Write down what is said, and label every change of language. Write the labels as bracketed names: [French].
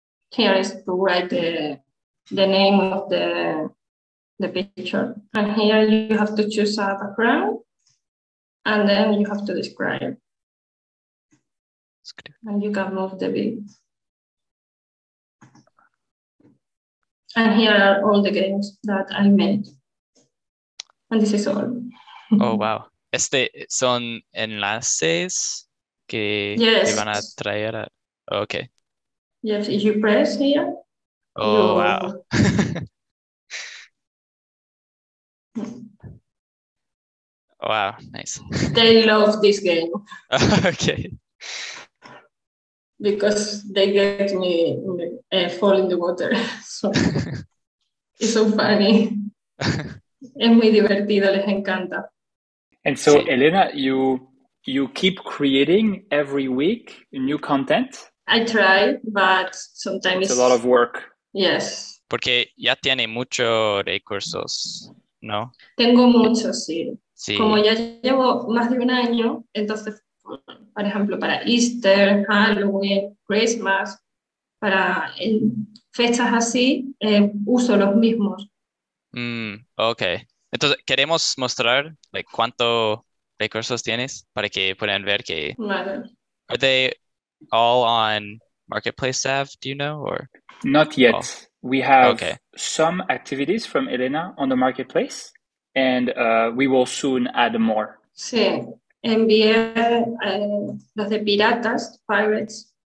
[English] Here is to write the name of the picture, and here you have to choose a background, and then you have to describe. And you can move the bee. And here are all the games that I made. And this is all. Oh, wow. [Spanish] Son enlaces que van a traer. [English] Okay. Yes, if you press here. Oh, wow. Wow, nice. They love this game. Okay. Because they get me fall in the water. So it's so funny. [Spanish] Es muy divertido, les encanta. [English] And so, Elena, you keep creating every week new content? I try, but sometimes it's a lot of work. Yes. [Spanish] Porque ya tiene muchos recursos, ¿no? Tengo muchos, sí. Sí. Como ya llevo más de un año, entonces, por ejemplo, para Easter, Halloween, Christmas, para fechas así, uso los mismos. Ok. Entonces, queremos mostrar cuántos recursos tienes para que puedan ver que... Vale. [English] Are they all on Marketplace Sav, do you know? Or not yet. We have some activities from Elena on the Marketplace, and we will soon add more. [Spanish] Sí, envié los de piratas, pirates.